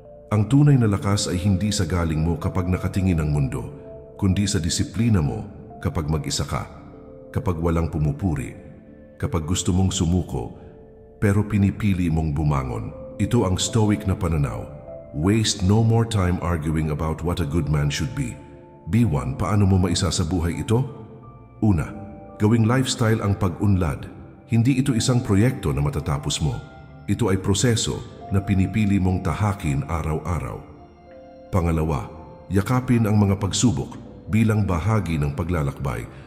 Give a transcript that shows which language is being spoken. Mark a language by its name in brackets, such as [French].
[Filipino] Ang tunay na lakas ay hindi sa galing mo kapag nakatingin ang mundo, kundi sa disiplina mo kapag mag-isa ka, kapag walang pumupuri, kapag gusto mong sumuko, pero pinipili mong bumangon. Ito ang stoic na pananaw. [English] Waste no more time arguing about what a good man should be. [Filipino] Be one, paano mo maisasabuhay ito? Una, gawing lifestyle ang pag-unlad. Hindi ito isang proyekto na matatapos mo. Ito ay proseso na pinipili mong tahakin araw-araw. Pangalawa, yakapin ang mga pagsubok bilang bahagi ng paglalakbay.